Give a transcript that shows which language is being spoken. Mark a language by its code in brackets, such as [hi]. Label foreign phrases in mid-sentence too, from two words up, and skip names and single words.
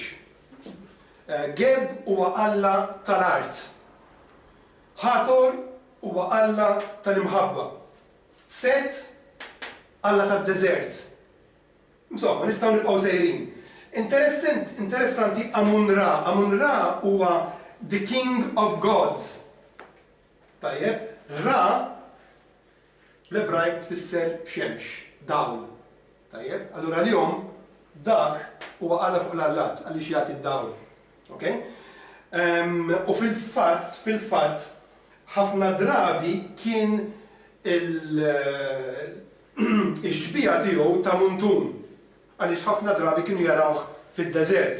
[mt] Geb huwa alla tal-art. Hathor huwa alla tal-imħabba. Set alla tad-deżert. Insomma, nistgħu nibqgħu sejrin. Interessanti Amun-Ra. Amun-Ra huwa [en] the king of gods. [mt] Tajjeb, Ra l-Ebrajk tfisser xemx, dawl. Tajjeb, allura l-jum dak huwa alla fuq l-allat għaliex jagħti d-dawl. Okay? U fil-fatt, ħafna drabi kien il-ġbija tiegħu ta' muntun, għaliex ħafna drabi kienu jarawh fid-deżert.